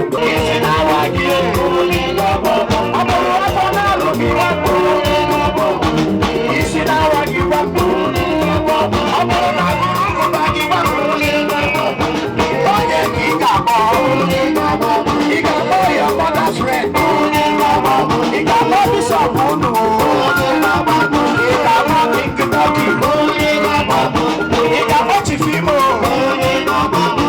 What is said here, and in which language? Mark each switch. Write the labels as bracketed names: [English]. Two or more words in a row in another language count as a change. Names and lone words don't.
[Igbo] Isi na-awa gị, ọ bụrụ afọ na-alụ gị, isi na-awa gị, ọ bụrụ na agụrụ gị, onye ka ị ga-akpọ? Ị ga-akpọ [English] your mother's friend. [Igbo] Ị ga-akpọ Bishop unu. Ị ga-akpọ King Doki. Ị ga-akpọ Chief Imo. Ị ga-akpọ